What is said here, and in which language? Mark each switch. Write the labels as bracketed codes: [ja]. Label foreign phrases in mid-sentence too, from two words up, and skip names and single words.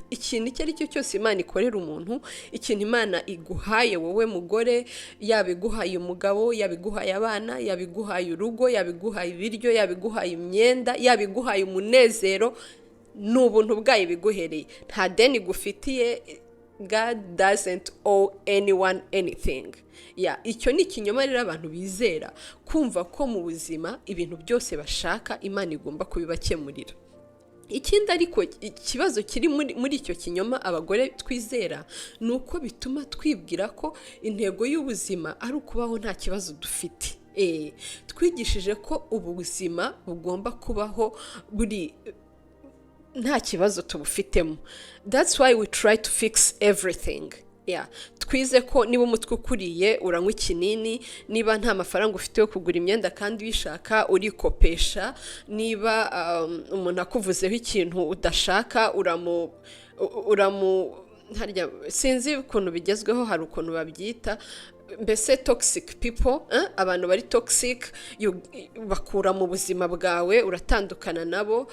[rw] Ikintu icyo ari cyo cyose Imana ikorera umuntu, ikintu Imana iguhaye wowe mugore, yaba iguhaye umugabo, yaba iguhaye abana, yaba iguhaye urugo, yaba iguhaye ibiryo, yaba iguhaye imyenda, yaba iguhaye umunezero, ni ubuntu bwayo biguhereye. Nta deni gufitiye. [en] God doesn't owe anyone anything. [rw] Icyo ni ikinyoma rero abantu bizera, kumva ko mu buzima ibintu byose bashaka Imana igomba kubibakemurira. Ikindi ariko ikibazo kiri muri icyo kinyoma abagore twizera, ni uko bituma twibwira ko intego y'ubuzima ari ukubaho nta kibazo dufite. Twigishije ko ubuzima bugomba kubaho buri nta kibazo tubufitemo. [en] That's why we try to fix everything. [rw] Twize ko niba umutwe ukuriye uranywa ikinini, niba nta mafaranga ufite yo kugura imyenda kandi wishaka urikopesha, niba umuntu akuvuzeho ikintu udashaka harya sinzi ukuntu bigezweho, hari ukuntu babyita mbese [en] toxic people, [rw] abantu bari toxic bakura mu buzima bwawe, uratandukana nabo.